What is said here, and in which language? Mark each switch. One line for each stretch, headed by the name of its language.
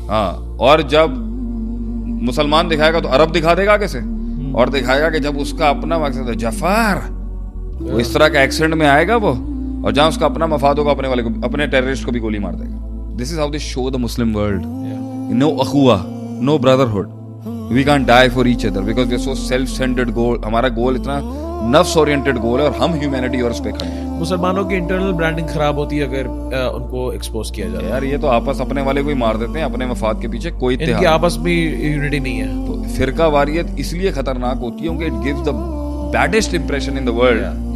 Urdu: ہاں, اور جب مسلمان دکھائے گا تو عرب دکھا دے گا کیسے, اور دکھائے گا کہ جب اس کا اپنا مقصد ہے جفار, وہ اس طرح کا ایکسنٹ میں آئے گا وہ, اور جہاں اس کا اپنا مفاد ہوگا اپنے والے کو, اپنے ٹیررسٹ کو بھی گولی مار دے گا.
English: This is how they show the Muslim world. No اخوہ, no brotherhood. We can't die for each other because we are so self-centered goal.
Urdu: ہمارا گول اتنا نفس اورینٹڈ گول ہے اور ہم ہیومینٹی اور اس پہ کھڑے ہیں. مسلمانوں کی انٹرنل برانڈنگ خراب ہوتی ہے اگر ان کو ایکسپوز کیا جائے. یار یہ تو آپس اپنے والے کو ہی مار دیتے ہیں, اپنے مفاد کے پیچھے کوئی اتحاد, ان کی آپس میں یونٹی نہیں ہے. تو فرقہ واریت اس لیے خطرناک ہوتی ہے کیونکہ
English: it gives the baddest impression in the world.